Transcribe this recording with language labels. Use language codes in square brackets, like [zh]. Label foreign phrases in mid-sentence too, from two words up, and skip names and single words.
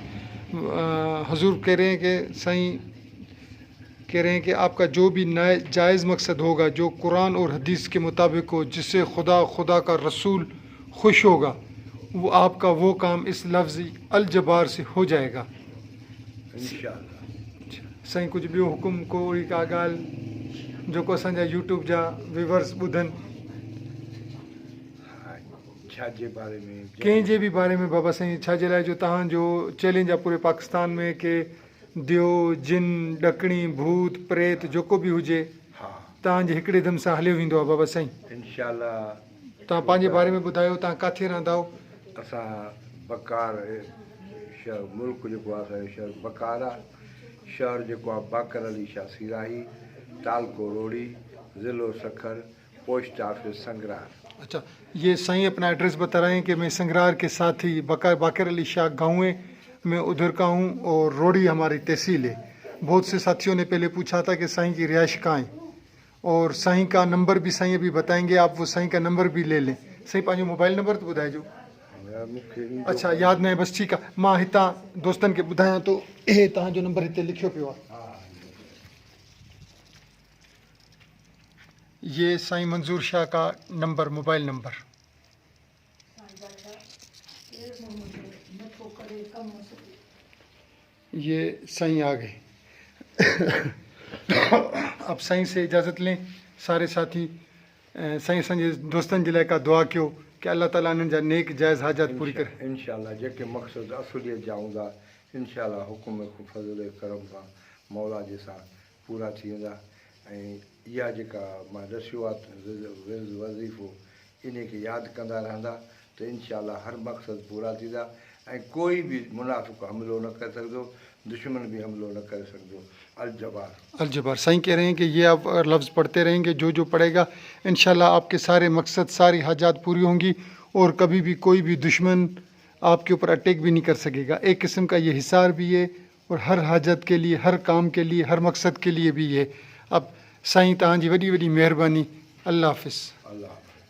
[hi] हुजूर कह रहे हैं कि साईं कह रहे हैं कि आपका जो भी जायज़ मकसद होगा, जो कुरान और हदीस के मुताबिक हो, जिससे खुदा का रसूल खुश होगा, वो आपका वो काम इस लफ्ज़ अल जबार से हो जाएगा इंशाअल्लाह। [sd] साईं कुछ ॿियो हुकुम कोई का ॻाल्हि जेको असांजा यूट्यूब जा व्यूवर्स ॿुधनि, छा जे बारे में, कंहिं जे बि बारे में बाबा साईं, छा जे लाइ जो तव्हांजो चैलेंज आहे [hi] पूरे पाकिस्तान में [sd] कि दियो जिन ॾकणी भूत प्रेत जेको बि हुजे हा, तव्हांजे हिकिड़े दम सां हलियो वेंदो आहे बाबा साईं। इंशाअल्लाह। तव्हां पंहिंजे बारे में ॿुधायो, तव्हां किथे रहंदा आहियो? असां बकार शहर, मुल्क जेको आहे असांजो शहर बकार आहे। शहर जेको आहे बाकर अली शाह सिराही, तालको रोड़ी, ज़िलो सखर, पोस्ट ऑफिस संगरार। [hi] अच्छा, ये साईं अपना एड्रेस बता रहे हैं कि मैं संगरार के साथ ही बाकर अली शाह गाँव है, मैं उधर का हूँ और रोड़ी हमारी तहसील है। बहुत से साथियों ने पहले पूछा था कि साईं की रिहाइश कहाँ है, और साईं का नंबर भी साईं अभी बताएंगे, आप वो साईं का नंबर भी ले लें। [sd] साईं पंहिंजो [en] mobile number [sd] तो ॿुधाइजो। अच्छा, यादि न आहे, बसि ठीकु आहे, मां हितां दोस्तनि खे ॿुधायां थो, इहे तव्हांजो नंबर हिते लिखियो पियो आहे। [hi] ये साईं मंजूर शाह का नंबर, [en] mobile number. [hi] ये साईं आ गए। अब साईं से इजाज़त लें सारे साथी। [sd] साईं असांजे दोस्तनि जे लाइ का दुआ कयो कि अल्लाह ताला इन्हनि जा नेक जाइज़ हाजात पूरी करे। इंशाअल्लाह जेके मक़सद असुलियत जा हूंदा, इंशाअल्लाह हुकुम फज़ल करम सां मौला जे सां पूरा थी वेंदा। ऐं इहा जेका मां दसियो आहे वज़ीफ़ो, इन खे यादि कंदा रहंदा त इंशाअल्लाह हर मक़सद पूरा थींदा ऐं कोई बि मुनाफ़िक़ हमिलो न करे सघंदो, [hi] दुश्मन भी हमलो न कर सकते। [sd] अल जबार, अल जबार। [hi] साईं कह रहे हैं कि ये आप लफ्ज़ पढ़ते रहेंगे, जो जो पढ़ेगा इंशाल्लाह आपके सारे मकसद, सारी हाजात पूरी होंगी और कभी भी कोई भी दुश्मन आपके ऊपर अटैक भी नहीं कर सकेगा। एक किस्म का ये हिसार भी है और हर हाजत के लिए, हर काम के लिए, हर मकसद के लिए भी है। [sd] अब साईं तव्हांजी वॾी वॾी महिरबानी। अल्लाह हाफ़िज़। अल्लाह।